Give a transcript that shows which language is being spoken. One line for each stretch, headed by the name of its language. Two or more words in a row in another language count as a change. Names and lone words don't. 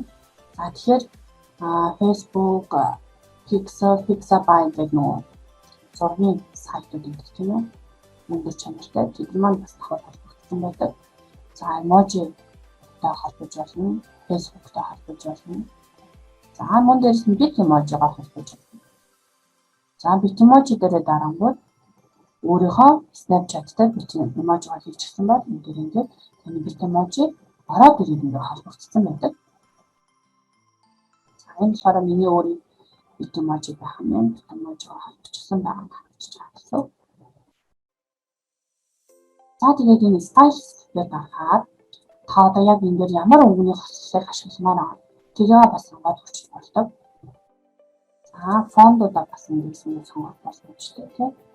Mongolian: За тэгэхээр Facebook, Pixabay гэдэг нөгөө зургийн сайтууд гэдэг тийм ээ. Өндөр чанартай тэд маань бас давхар холбогдсон байдаг. За emoji-тай холбож болно, Facebook-тай холбож болно. За мөн дээрс нь bit emoji-гаар холбож болно. За bit emoji дээрээ дарангууд өөрийнхөө Snapchat-тай bit emoji-гаар хийчихсэн бол энэ дээр ингээд таны bit emoji ороод ирээд ингээд холбогдсон байдаг. За энэ болохоор миний өөрийн bit emoji байх юм. Bit emoji-гаар холбогдсон байгаа нь харагдаж байна. За тэгээд энэ style дээр дарахаар та одоо яг энэ дээр ямар өнгөний хослолыг ашигламаар байгаа. Тэгээ бас сонгоод өгч болдог. За фондуудаа бас ингэсэн сонгох боломжтой тийм.